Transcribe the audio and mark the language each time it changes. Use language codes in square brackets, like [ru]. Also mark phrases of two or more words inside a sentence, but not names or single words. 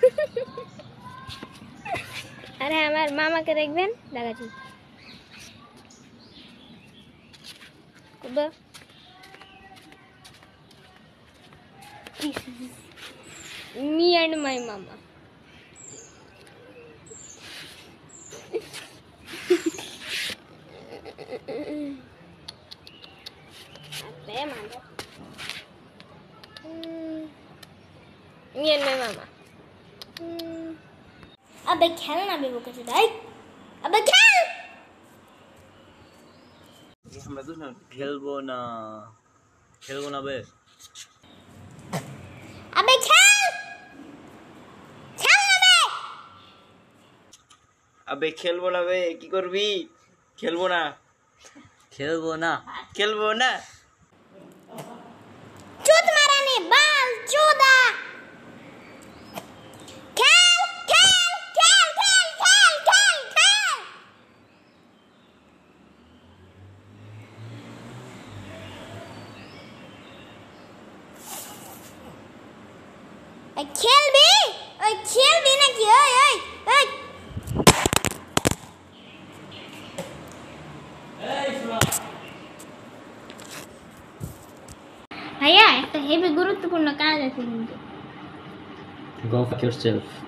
[bn] আরে আমার মামাকে দেখবেন দেখাচ্ছি [en] me and my mama Me and my mama. [hi] अबे खेल ना बेबू कैसे दाई अबे खेल [bn] আমরা তো খেলবো না বে [hi] अबे खेल खेल ना बे [bn] আবে খেলবো না বে কি করবি খেলবো না [hi] चूत माराने बाल चूदा खेल खेल खेल खेल खेल खेल खेल खेल भी ना कि ओए [bn] ভাইয়া একটা হেভি গুরুত্বপূর্ণ কাজ আছে কিন্তু [en] Go fuck yourself.